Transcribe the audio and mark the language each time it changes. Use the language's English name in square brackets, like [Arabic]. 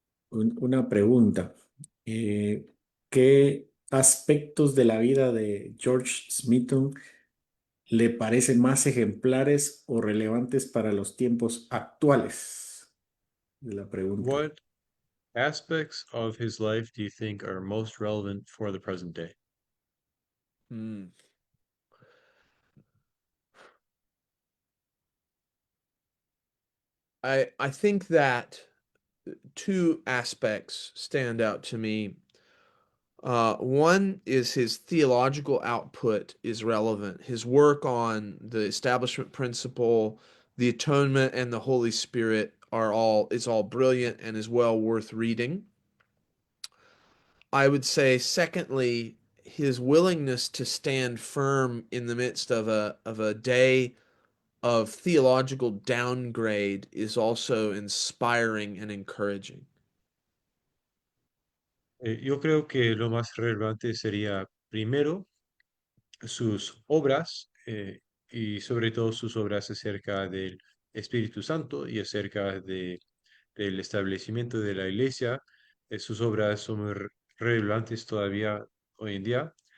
[Spanish] Una pregunta. Eh, ¿Qué aspectos de la vida de George Smeaton le parecen más ejemplares o relevantes para los tiempos actuales? Es la pregunta. [English] What aspects of his life do you think are most relevant for the present day? Hmm. I think that two aspects stand out to me. One is his theological output is relevant. His work on the establishment principle, the atonement, and the Holy Spirit are all is all brilliant and is well worth reading. I would say, secondly, his willingness to stand firm in the midst of a day of theological downgrade is also inspiring and encouraging. [Spanish] Yo creo que lo más relevante sería primero sus obras y sobre todo sus obras acerca del Espíritu Santo y acerca del establecimiento de la iglesia. Sus obras son muy relevantes todavía hoy en día.